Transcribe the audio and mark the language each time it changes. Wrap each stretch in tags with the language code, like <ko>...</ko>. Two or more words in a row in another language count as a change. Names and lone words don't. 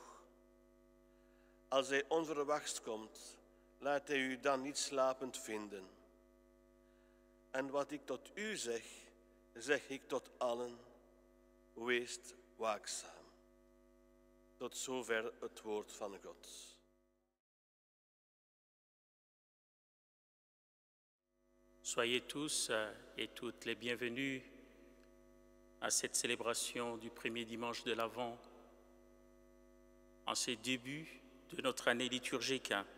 <nl>Als hij onverwachts komt, laat hij u dan niet slapend vinden. En wat ik tot u zeg, zeg ik tot allen: wees waakzaam. Tot zover het woord van God.</nl> <fr>Soyez tous et toutes les bienvenus à cette célébration du premier dimanche de l'Avent, en ce début de notre année liturgique.</fr>